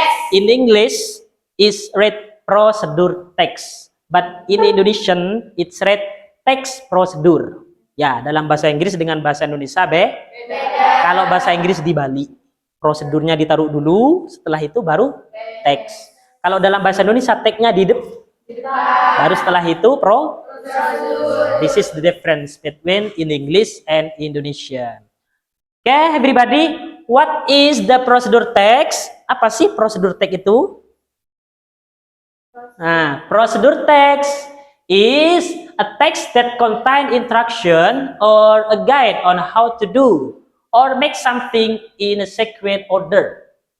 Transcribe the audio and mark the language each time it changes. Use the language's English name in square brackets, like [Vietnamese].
[English] In English is read prosedur teks, but in Indonesian it's read teks prosedur. [Indonesian] Ya, dalam bahasa Inggris dengan bahasa Indonesia beda. Kalau bahasa Inggris di Bali, prosedurnya ditaruh dulu, setelah itu baru teks. Kalau dalam bahasa Indonesia teksnya di depan, baru setelah itu prosedur. [English] This is the difference between in English and Indonesian. Okay, everybody, what is the prosedur text? [Indonesian] Apa sih prosedur teks itu? [English] Nah, prosedur text is a text that contain instruction or a guide on how to do or make something in a sequence order.